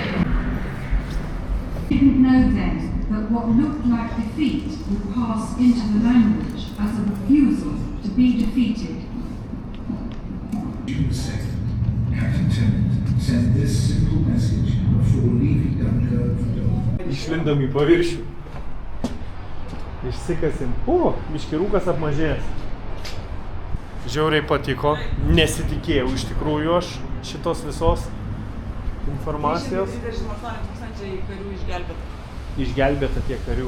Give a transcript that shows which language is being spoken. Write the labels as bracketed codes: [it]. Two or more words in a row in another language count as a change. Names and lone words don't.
[en] Didn't know then that what looked like defeat would pass into the language as a refusal to be defeated. June 2nd, Captain Tennant send this simple message before leaving Dunkirk for Dover. [lt] Išlindom į paviršių. Išsikasim. Biškį rūkas apmažėjęs. Žiauriai patiko. Nesitikėjau iš tikrųjų aš šitos visos informacijos. 28 000 karių išgelbėta. Išgelbėta tiek karių.